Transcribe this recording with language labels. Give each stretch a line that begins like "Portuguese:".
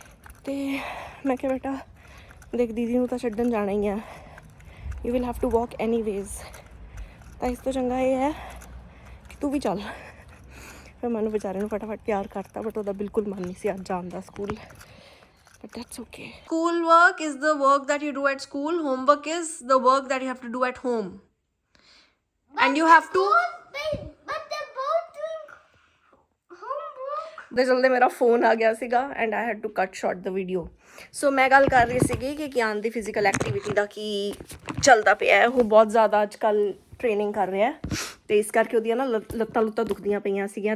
Punjabi: ਅਤੇ ਮੈਂ ਕਿਹਾ ਬੇਟਾ ਦੇਖ ਦੀਦੀ ਨੂੰ ਤਾਂ ਛੱਡਣ ਜਾਣਾ ਹੀ ਹੈ,
English: you will have to walk any ways,
Punjabi: ਤਾਂ ਇਸ ਤੋਂ ਚੰਗਾ ਇਹ ਹੈ ਕਿ ਤੂੰ ਵੀ ਚੱਲ। ਫਿਰ ਮੈਨੂੰ ਵਿਚਾਰੇ ਨੂੰ ਫਟਾਫਟ ਤਿਆਰ ਕਰਤਾ, ਬਟ ਉਹਦਾ ਬਿਲਕੁਲ ਮਨ ਨਹੀਂ ਸੀ ਅੱਜ ਜਾਣ ਦਾ school.
English: But that's okay. School work is the work that you do at school. Homework is the work that you have to do at home. And you have to... But they're both doing homework.
Punjabi: ਦੇ ਚਲਦੇ ਮੇਰਾ phone ਆ ਗਿਆ ਸੀਗਾ
English: and I had to cut short
Punjabi: ਦਾ video. ਸੋ ਮੈਂ ਗੱਲ ਕਰ ਰਹੀ ਸੀਗੀ ਕਿ ਕਿਆਨ ਦੀ ਫਿਜ਼ੀਕਲ ਐਕਟੀਵਿਟੀ ਦਾ ਕੀ ਚੱਲਦਾ ਪਿਆ। ਉਹ ਬਹੁਤ ਜ਼ਿਆਦਾ ਅੱਜ ਕੱਲ੍ਹ ਟ੍ਰੇਨਿੰਗ ਕਰ ਰਿਹਾ ਅਤੇ ਇਸ ਕਰਕੇ ਉਹਦੀਆਂ ਨਾ ਲੱਤਾਂ ਲੁੱਤਾਂ ਦੁਖਦੀਆਂ ਪਈਆਂ ਸੀਗੀਆਂ।